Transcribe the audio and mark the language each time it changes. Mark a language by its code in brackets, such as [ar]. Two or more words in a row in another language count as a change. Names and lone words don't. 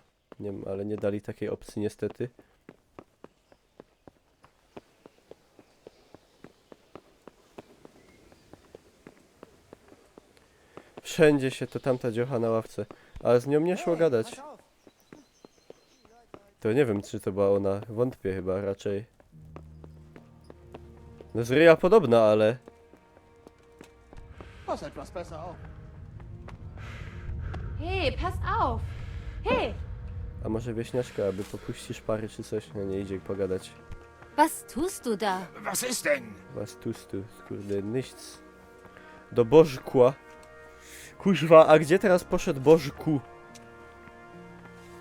[pl] Nie wiem, ale nie dali takiej opcji niestety. Wszędzie się to tamta dziocha na ławce. Ale z nią nie szło gadać. To nie wiem, czy to była ona. Wątpię chyba raczej. No z ryja podobna, ale... [de] Pass etwas besser auf. Hey, pass auf. Hey, [pl] A może wieśniaczka, aby popuścisz pary czy coś? No nie idzie pogadać. [de] was tust du da? Was ist denn? Was tust du? Kurde, nichts. [pl] Do Bożkła. Kuźwa, a gdzie teraz poszedł Bożku?